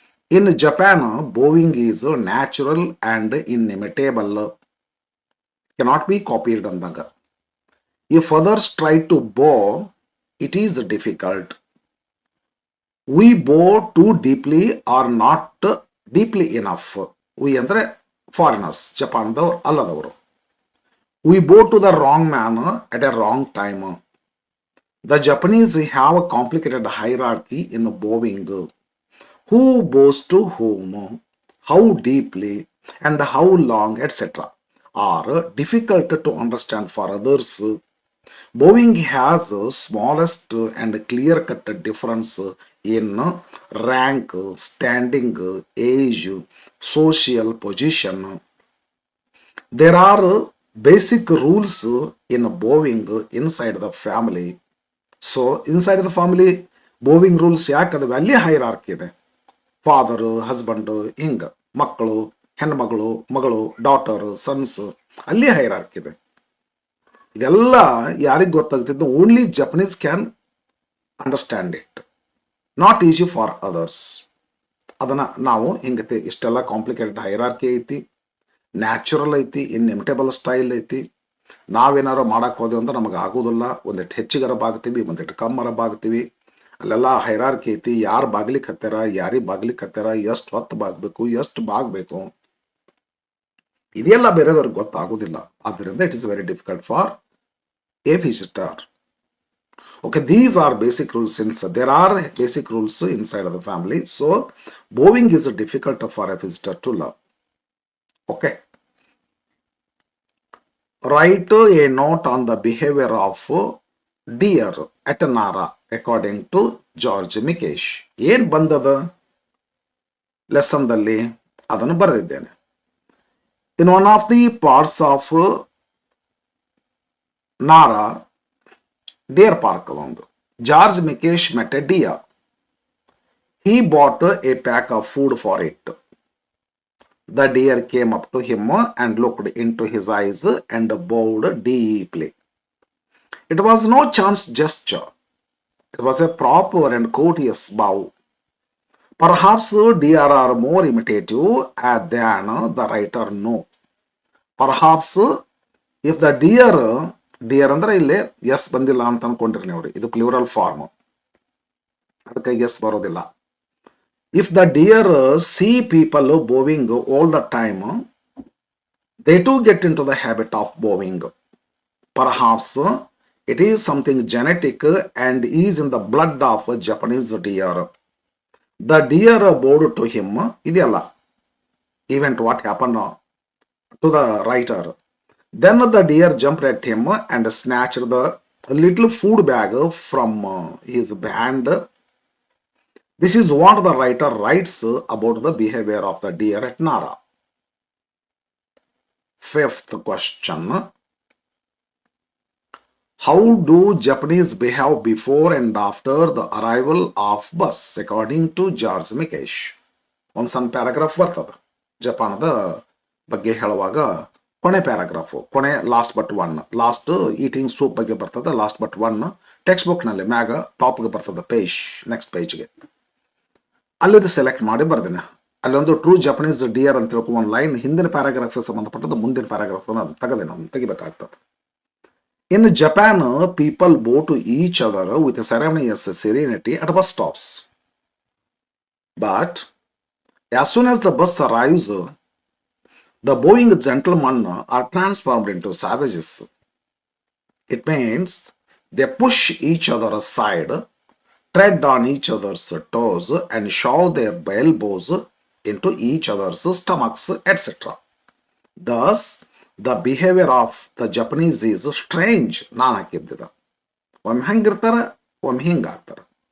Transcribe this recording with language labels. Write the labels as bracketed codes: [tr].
[en] In Japan bowing is natural and inimitable, cannot be copied ಅಂದಾಗ. If others try to bow it is difficult. We bow too deeply or not deeply enough. [kn] V ಅಂದರೆ foreigners, ಜಪಾನ್ದವ್ರು ಅಲ್ಲದವರು. [en] We bow to the wrong man at a wrong time. The Japanese have a complicated hierarchy in bowing. Who bows to whom, how deeply, and how long, etc. are difficult to understand for others. Bowing has smallest and clear-cut difference in rank, standing, age, social position. There are basic rules in bowing inside the family. So inside the family bowing rules [kn] ಯಾಕಂದ್ರೆ ಅಲ್ಲಿ hierarchy ಇದೆ. Father, husband, ಹಿಂಗೆ ಮಕ್ಕಳು, ಹೆಣ್ಮಗಳು, ಮಗಳು, daughter, sons, ಅಲ್ಲಿ hierarchy ಇದೆ. ಇದೆಲ್ಲ ಯಾರಿಗೆ ಗೊತ್ತಾಗ್ತಿದ್ದು? [en] Only Japanese can understand it, not easy for others. [kn] ಅದನ್ನು ನಾವು ಹಿಂಗತಿ ಇಷ್ಟೆಲ್ಲ ಕಾಂಪ್ಲಿಕೇಟೆಡ್ ಹೈರಾರ್ಕಿ ಐತಿ, ನ್ಯಾಚುರಲ್ ಐತಿ, ಇನ್ಇಮಿಟೇಬಲ್ ಸ್ಟೈಲ್ ಐತಿ. ನಾವೇನಾರು ಮಾಡಕ್ಕೆ ಹೋದೆವು ಅಂದ್ರೆ ನಮಗೆ ಆಗೋದಿಲ್ಲ. ಒಂದಿಟ್ಟು ಹೆಚ್ಚಿಗರ ಬಾಗ್ತೀವಿ, ಒಂದಿಟ್ಟು ಕಮ್ಮರ ಬಾಗ್ತೀವಿ. ಅಲ್ಲೆಲ್ಲ ಹೈರಾರ್ಕಿ ಐತಿ. ಯಾರು ಬಾಗ್ಲಿಕ್ಕೆ ಹತ್ತಾರ, ಯಾರಿಗೆ ಬಾಗ್ಲಿಕ್ಕೆ ಹತ್ತಾರ, ಎಷ್ಟು ಹೊತ್ತು ಬಾಗಬೇಕು, ಎಷ್ಟು ಬಾಗಬೇಕು, ಇದೆಲ್ಲ ಬೇರೆದವ್ರಿಗೆ ಗೊತ್ತಾಗೋದಿಲ್ಲ. ಆದ್ದರಿಂದ [en] It is very difficult for a visitor. Okay, these are basic rules since there are basic rules inside of the family. So bowing is difficult for a visitor to love. Okay. Write a note on the behavior of deer at Nara according to George Mikes. [kn] ಏನ್ ಬಂದದ ಲೆಸನ್ದಲ್ಲಿ ಅದನ್ನು ಬರೆದಿದ್ದೇನೆ. [en] In one of the parts of Nara deer park ಅದೊಂದು. George Mikes met a deer. He bought a pack of food for it. The deer came up to him and looked into his eyes and bowed deeply. It was no chance gesture. It was a proper and courteous bow. Perhaps deer are more imitative than the writer know. Perhaps if the deer [kn] ಅಂದ್ರೆ ಇಲ್ಲಿ S ಬಂದಿಲ್ಲ ಅಂತ ಅನ್ಕೊಂಡಿರಿ ನೀವು, ಇದು plural form, ಅದಕ್ಕೆ S ಬರೋದಿಲ್ಲ. [en] If the deer see people bowing all the time, they too get into the habit of bowing. Perhaps it is something genetic and is in the blood of a Japanese deer. The deer bowed to him. ಇದೆಯಲ್ಲ event what happened to the writer. Then the deer jumped at him and snatched the little food bag from his hand. This is what the writer writes about the behavior of the deer at Nara. Fifth question. How do Japanese behave before and after the arrival of bus according to George Mikes? [kn] ಒಂದು ಸಣ್ಣ paragraph ಬರ್ತದೆ ಜಪಾನದ ಬಗ್ಗೆ ಹೇಳುವಾಗ. ಕೊನೆ paragraph, ಕೊನೆ last but one, last eating soup ಬಗ್ಗೆ ಬರ್ತದೆ, last but one text ಬುಕ್ನಲ್ಲಿ ಮ್ಯಾಗ ಟಾಪ್ಗೆ ಬರ್ತದೆ ಪೇಜ್, ನೆಕ್ಸ್ಟ್ ಪೇಜ್ಗೆ. ಅಲ್ಲಿದ್ದು ಸೆಲೆಕ್ಟ್ ಮಾಡಿ ಬರ್ದೇನೆ. ಅಲ್ಲೊಂದು ಟ್ರೂ ಜಪನೀಸ್ ಡಿಯರ್ ಅಂತ ತಿಳ್ಕೊ ಒಂದು ಲೈನ್ ಹಿಂದಿನ ಪ್ಯಾರಾಗ್ರಾಫ್ಗೆ ಸಂಬಂಧಪಟ್ಟದ್ದು ಮುಂದಿನ ಪ್ಯಾರಾಗ್ರಾಫ್ ತೆಗೆದೇನೆ, ಅದನ್ನು ತೆಗಿಬೇಕಾಗ್ತದೆ. [en] In Japan people bow to each other with ceremonious serenity at bus stops. But as soon as the bus arrives, the bowing gentlemen are transformed into savages. It means they push each other aside, tread on each other's toes and shove their elbows into each other's stomachs, etc. Thus, the behavior of the Japanese is strange. [kn] ನಾನು ಹಾಕಿದ್ದಿದ ಒಮ್ಮೆ ಹಂಗಿರ್ತಾರೆ, ಒಮ್ಮೆ ಹಿಂಗಾಗ್ತಾರೆ.